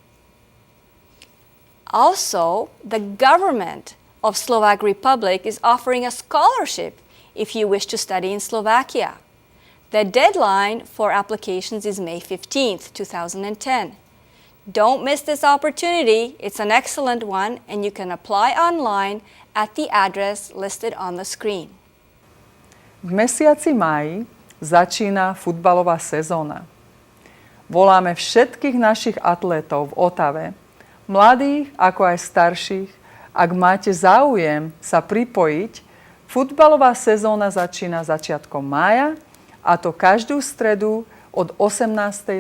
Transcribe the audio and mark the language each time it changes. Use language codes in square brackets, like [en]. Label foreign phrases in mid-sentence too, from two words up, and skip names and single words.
[en] Also, the government of Slovak Republic is offering a scholarship if you wish to study in Slovakia. The deadline for applications is May 15th, 2010. Don't miss this opportunity. It's an excellent one, and you can apply online at the address listed on the screen. [sk] V mesiaci máji začína futbalová sezóna. Voláme všetkých našich atlétov v Otave, mladých ako aj starších, ak máte záujem sa pripojiť, futbalová sezóna začína začiatkom mája, a to každú stredu od 18.